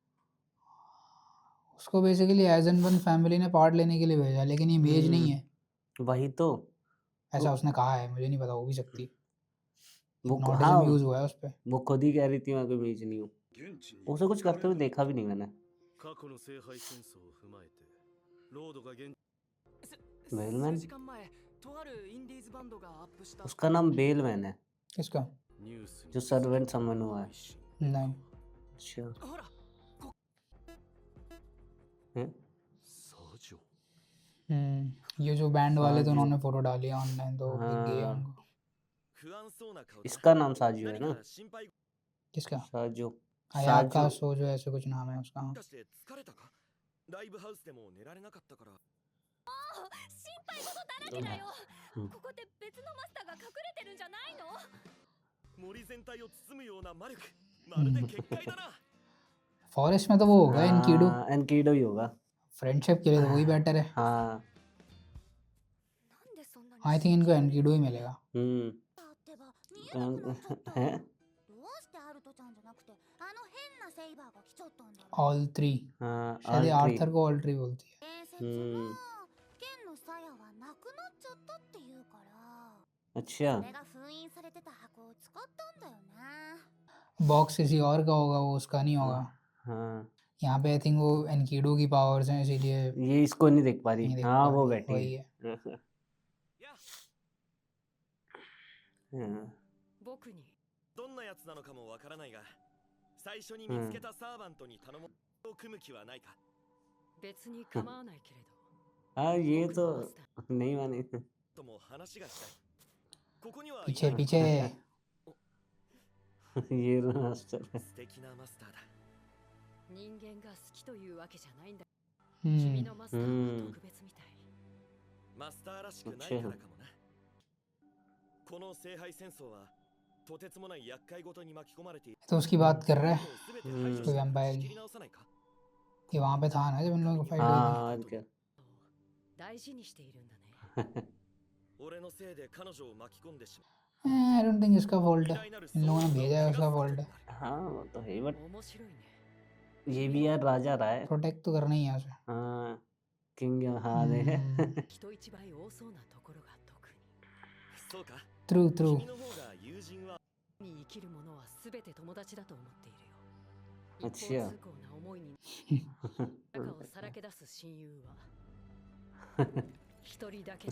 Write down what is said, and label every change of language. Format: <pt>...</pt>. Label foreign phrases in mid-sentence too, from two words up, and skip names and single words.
<hi>उसको बेसिकली आइजनबर्न फैमिली ने पार्ट लेने के लिए भेजा, लेकिन ये मेज नहीं है, वही तो ऐसा वो उसने कहा है, मुझे नहीं पता, हो भी सकती है। हाँ हिप्नोटिज्म यूज हुआ है उस पे। वो खुद ही कह रही थी मैं कोई मेज नहीं हूँ।</hi> <ja>現地に</ja> <hi>उसे कुछ करते हुए देखा भी नहीं मैंने।</hi> <ja>過去の聖杯戦争を踏まえてロードが現</ja> <hi>बेलमैन</hi> <ja>数時間前とあるインディーズバンドがアップした</ja> <hi>उसका नाम बेलमैन है, किसका?</hi> <ja>ニュースに</ja> <hi>जो सर्वेंट समन हुआ है। नहीं। अच्छा</hi> <ja>ほら</ja> <hi>हैं?</hi> <ja>サジョ</ja> <hi>ये जो बैंड वाले तो साजो उन्होंने फोटो डाली है ऑनलाइन, तो दिख गई है हाँ उनको।</hi> <ja>不安そうな顔だ</ja> <hi>इसका नाम साजू है</hi> <ja>何</ja> <hi>ना।</hi> <ja>か心配</ja> <hi>किसका? साजो अयाका साजो सोजो ऐसे कुछ नाम है उसका। हाँ।</hi> <ja>かして疲れたかライブハウスでも寝られなかったから心配事だらけだよ。うんここって別のマスターが隠れてるんじゃないの？森全体を包むような魔力まるで結界だな</ja> <hi>फॉरेस्ट में तो वो होगा इनकीडो। हाँ एनकीडो ही होगा। फ्रेंडशिप के लिए तो वही बेटर है। हाँ</hi> <ja>なんでそんなに</ja> <en>I think</en> <hi>इनको एनकीडो ही मिलेगा।</hi> <ja>あってば見えなくなっちゃった</ja> <hi>हैं</hi> <ja>どうしてアルトちゃんじゃなくてあの変なセイバーが来ちゃったんだろう</ja> <en>all three,</en> <hi>हाँ शायद ये</hi> <en>all three</en> <hi>आर्थर को</hi> <en>all three</en> <hi>बोलती है।</hi> <ja>伝説は剣の鞘はなくなっちゃったっていうから</ja> <hi>अच्छा</hi> <ja>それが封印されてた箱を使ったんだよね</ja> <hi>बॉक्स किसी और का होगा, वो उसका नहीं होगा। हाँ यहाँ पे</hi> <en>I think</en> <hi>वो एनकीडो की पावर्स हैं, इसीलिए ये इसको नहीं देख पा रही। नहीं देख हाँ पा वो रही, बैठी वही है। है।</hi> <ja>いや</ja> <hi>हाँ,</hi> <ja>僕にどんなやつなのかもわからないが最初に見つけたサーバントに頼もうを組む気はないか別に構わないけれど</ja> <hi>हाँ ये तो नहीं माने।</hi> <ja>とも話がしたいここにはい</ja> <hi>पीछे</hi> <ja>ない</ja> <hi>पीछे। ये मास्टर है।</hi> <ja>素敵なマスターだ人間が好きというわけじゃないんだ हम्म 君のマスターは特別みたいマスターらしくないからかもなこの聖杯戦争はとてつもない厄介ごとに巻き込まれている</ja> <hi>तो उसकी बात कर रहा है।</hi> <ja>全て排除して仕切り直さないか</ja> <hi>ये वहाँ पे था ना जब इन लोगों की फाइट हुई हाँ और क्या</hi> <ja>大事にしているんだね俺のせいで彼女を巻き込んでしまう</ja> <hi>थी।</hi> <en>I don't think</en> <hi>इसका फॉल्ट</hi> <ja>偉</ja> <hi>है,</hi> <ja>大なる</ja> <hi>इन लोगों ने</hi> <ja>創造</ja> <hi>भेजा है,</hi> <ja>を</ja> <hi>उसका</hi> <ja>汚すこと</ja> <hi>फॉल्ट</hi> <ja>に</ja> <hi>है।</hi> <ja>なる</ja> <hi>हाँ वो तो है बट</hi> <ja>面白いね</ja> <hi>ये भी यार राजा रहा है। प्रोटेक्ट तो करना ही है उसे। हाँ किंग हाँ दे हम्म,</hi> <ja>人一倍多そうなところが特にそうか</ja> <en>true true.</en> <ja>君の方が友人はに生きる者は全て友達だと思っているよあ一違う方通行な思いに中をさらけ出す親友は一人だけの</ja>